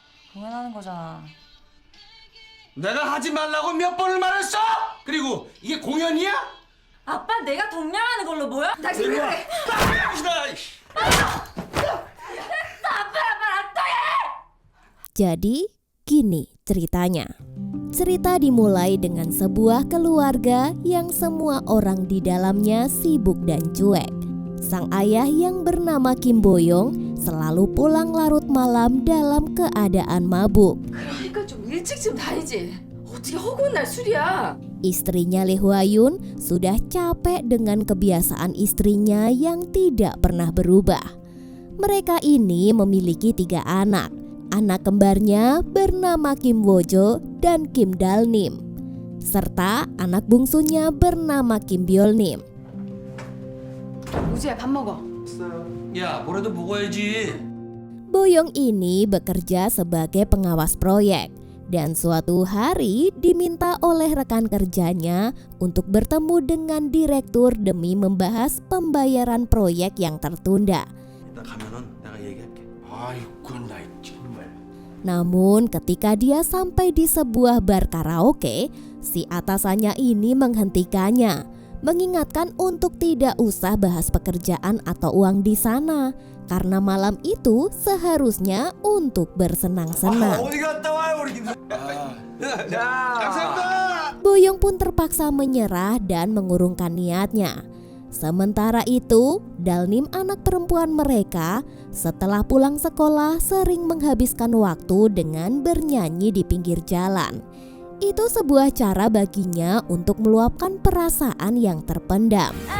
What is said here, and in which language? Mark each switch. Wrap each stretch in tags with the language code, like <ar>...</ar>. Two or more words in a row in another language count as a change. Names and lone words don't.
<ko>공연하는 거잖아. 내가 하지 말라고 몇 번을 말했어? 그리고 이게 공연이야? 아빠 내가 동냥하는 걸로 보여? 당신 왜 그래?</ko> <id>Jadi, gini ceritanya. Cerita dimulai dengan sebuah keluarga yang semua orang di dalamnya sibuk dan cuek. Sang ayah yang bernama Kim Boyong selalu pulang larut malam dalam keadaan mabuk.</id> <ko>그러니까 좀 일찍 좀 다니지. 어떻게 허구한 날 술이야?</ko> <id>Istrinya Lee Hwa-yun sudah capek dengan kebiasaan istrinya yang tidak pernah berubah. Mereka ini memiliki 3 anak. Anak kembarnya bernama Kim Wo-jo dan Kim Dal-nim, serta anak bungsunya bernama Kim Byul-nim.</id> <ko>우주야 밥 먹어. 야, 뭐라도 먹어야지.</ko> <id>Boyong ini bekerja sebagai pengawas proyek dan suatu hari diminta oleh rekan kerjanya untuk bertemu dengan direktur demi membahas pembayaran proyek yang tertunda.</id> <ko>일단 가면은 내가 얘기할게. 아이고, 나 정말.</ko> <id>Namun ketika dia sampai di sebuah bar karaoke, si atasannya ini menghentikannya, mengingatkan untuk tidak usah bahas pekerjaan atau uang di sana, karena malam itu seharusnya untuk bersenang-senang.</id> <ko>어디 갔다 와요, 우리 김. 감사합니다.</ko> <id>Boyong pun terpaksa menyerah dan mengurungkan niatnya. Sementara itu, Dal-nim anak perempuan mereka setelah pulang sekolah sering menghabiskan waktu dengan bernyanyi di pinggir jalan. Itu sebuah cara baginya untuk meluapkan perasaan yang terpendam.</id>